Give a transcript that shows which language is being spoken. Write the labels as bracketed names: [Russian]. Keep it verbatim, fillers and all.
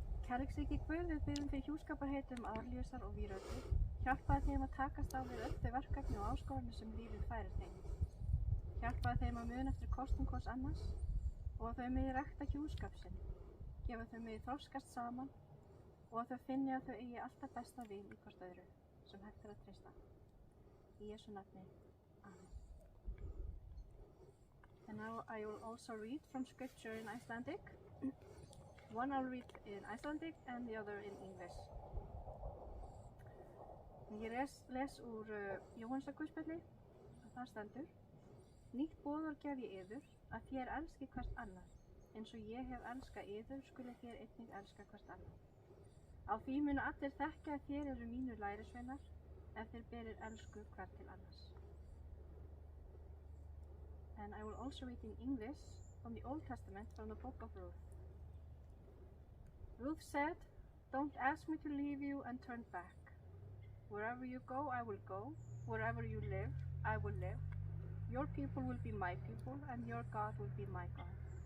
[Icelandic] Kærleiksríki Guð, við biðjum þig hjúskaparheitum Árlíusar og Vírötu, hjálpaði þeim að takast á við öll þau verkefni og áskoranir sem lífið færir þeim. Hjálpaði þeim að muna eftir kostum hvors annars og að þau megi rækta hjúskap sinn, gefa þau megi þroskast saman og að þau finni að þau eigi alltaf besta vin í hvort öðru sem hægt er að treysta. Í Jesu nafni. Amen. [English] And now I will also read from scripture in Icelandic. One I'll read in Icelandic and the other in English. [Icelandic] Ég les, les úr uh, Jóhannesarguðspjalli og það stendur: Nýtt boðorð gef ég yður, að þér elski hvert annað. Eins og ég hef elskað yður, skulu þér einnig elska hvert annað. Á því munu allir þekkja að þér eru mínir lærisveinar, ef þér berir elsku hvert til annars. [English] And I will also read in English from the Old Testament, from the book of Ruth. Ruth said, Don't ask me to leave you and turn back. Wherever you go, I will go. Wherever you live, I will live. Your people will be my people, and your God will be my God.